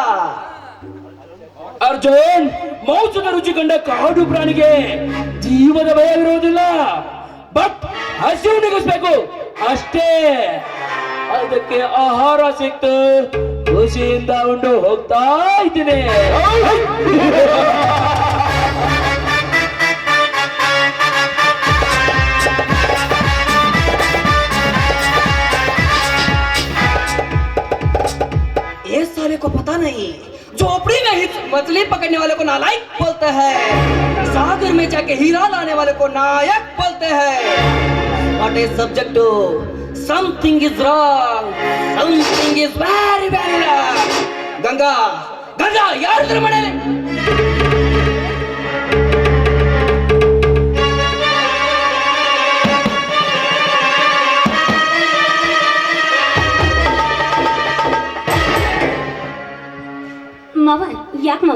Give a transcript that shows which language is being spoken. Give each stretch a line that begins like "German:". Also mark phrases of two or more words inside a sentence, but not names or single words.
Kannada: ಅರ್ಜುನ್, ಮಾಂಸದ ರುಚಿ ಕಂಡ ಕಾಡು ಪ್ರಾಣಿಗೆ ಜೀವದ ಭಯವಿರುವುದಿಲ್ಲ, ಬಟ್ ಹಸಿವು ನಿಗಿಸ್ಬೇಕು ಅಷ್ಟೇ. ಅದಕ್ಕೆ ಆಹಾರ ಸಿಕ್ತು, ಖುಷಿಯಿಂದ ಉಂಡು ಹೋಗ್ತಾ ಇದ್ದೀನಿ.
Hindi: ये साले को पता नहीं, झोपड़ी में ही मछली पकड़ने वाले को नालायक बोलते हैं, सागर में जाके हीरा लाने वाले को नायक बोलते हैं.
English: What is subject to? Something is wrong. Something is very very wrong.
Kannada: ಗಂಗಾ, ಗಂಗಾ ಯಾರಿದ್ರ ಮನೆಯಲ್ಲಿ? ಮಾವ, ಯಾಕೆ ಮಾವ?